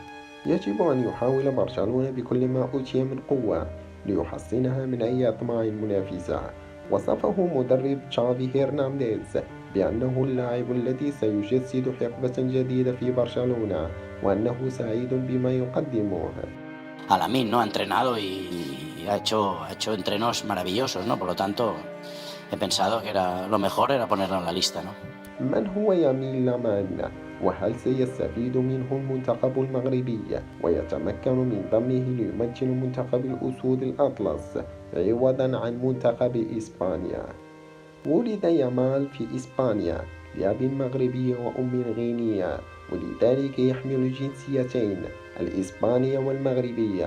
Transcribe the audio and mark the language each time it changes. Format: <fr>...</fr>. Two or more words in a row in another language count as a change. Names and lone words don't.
<ar>يجب أن يحاول برشلونة بكل ما أوتي من قوة ليحصنها من أي أطماع منافسة. وصفه مدرب تشافي هرنانديز بأنه اللاعب الذي سيجسد حقبة جديدة في برشلونة، وأنه سعيد بما يقدمه.</ar> <es>Alamín, ¿no? Ha entrenado y ha hecho entrenos maravillosos, ¿no? Por lo tanto, he pensado que lo mejor era ponerlo en la lista, ¿no?</es> <ar>من هو يمين لامان؟ وهل سيستفيد منه المنتخب المغربي ويتمكن من ضمه ليمثل منتخب الأسود الأطلس عوضا عن منتخب إسبانيا؟ ولد يامال في إسبانيا لأب مغربي وأم غينية، ولذلك يحمل الجنسيتين الإسبانية والمغربية.</ar>